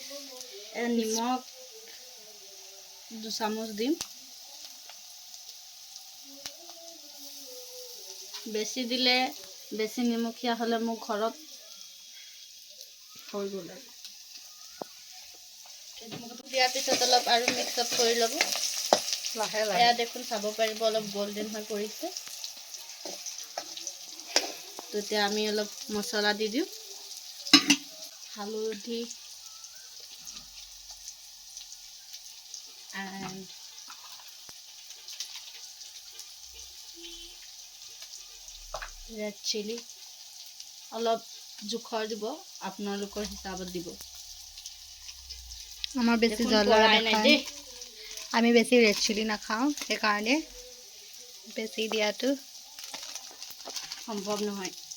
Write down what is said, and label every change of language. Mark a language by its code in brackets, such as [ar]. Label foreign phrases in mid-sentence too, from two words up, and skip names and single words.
[as] निमक 2 চামুচ দিম। বেছি দিলে বেছি নিমখীয়া হ'লে মোৰ ঘৰত হৈ গ'ল। দিয়াৰ পিছত অলপ আৰু [en] mix up [as] কৰি ল'ব লাহে লাহে। এয়া দেখোন চাব পাৰিব অলপ গোল্ডেন হৈ পৰিছে। তো এতিয়া আমি অলপ মছলা দি দিওঁ। হালধি [en] and red chili [as] অলপ জোখৰ দিব, আপোনালোকৰ হিচাপত দিব। আমাৰ বেছি জ্বলা নাখায়, আমি বেছি ৰেড চিলি নাখাওঁ, সেইকাৰণে বেছি দিয়াটো সম্ভৱ নহয়।